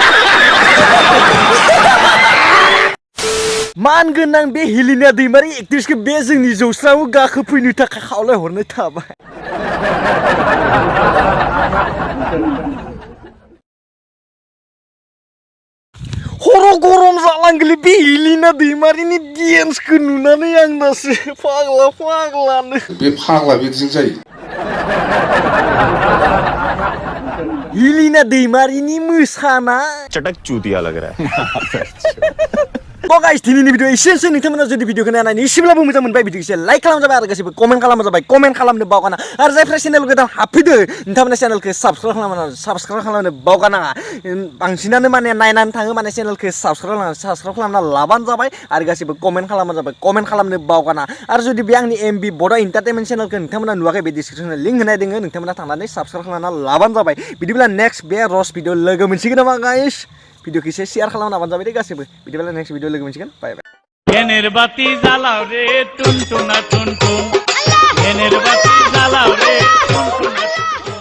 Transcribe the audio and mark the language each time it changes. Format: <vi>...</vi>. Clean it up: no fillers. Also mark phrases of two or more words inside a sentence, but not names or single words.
<brx>मान गोनां बे हेलिना दैमारी एक्ट्रेसखौ बे जोंनि जौस्राङाव गाखोफैनो थाखाय खावलायहरनाय थाबाय खर' गरम जालांगोलै बे हेलिना दैमारीनि डेन्सखौ नुनानै आं दासो फाग्लानो बे फाग्ला बेजों जायो हेलिना दैमारीनि मोसाना</brx> <hi>चटक चूतिया लग रहा है</hi> <brx>तो गाइस दिनैनि भिडिअ एसेनोसै नोंथांमोना जुदि भिडिअखौ नायनानै एसेब्लाबो मोजां मोनबाय भिडिअखौ एसे लाइक खालामजाबाय आरो गासिबो कमेन्ट खालामजाबाय कमेन्ट खालामनो बावगाना आरो जायफ्रा चेनेल गोदान हाबफैदो नोंथांमोना चेनेलखौ साबस्क्राइब खालामनो बावगानाङा बांसिनानो माने नायनानै थाङो माने चेनेलखौ साबस्क्राइब खालामना लाबानो जाबाय आरो गासिबो कमेन्ट खालामनो जाबाय कमेन्ट खालामनो बावगाना आरो जुदि बे आंनि एमबि बड' एन्टारटेनमेन्ट चेनेलखौ नोंथांमोना नुवाखै बे डिसक्रिपसनाव लिंक होनाय दङ नोंथांमोना थांनानै साबस्क्राइब खालामना लाबानो जाबाय बिदिब्ला नेक्स्ट बे रस भिडिअ लोगो मोनसिगोन नामा गाइस भिडिअखौ एसे शेयार खालामना लाबानो जाबाय दे गासिबो बिदिब्ला नेक्स्ट भिडिअ लोगो मोनसिगोन बाय बाय</brx> <bn>এনের বাতি জ্বালাও রে টুন টুনা টুন টুন এনের বাতি জ্বালাও রে টুন টুনা</bn>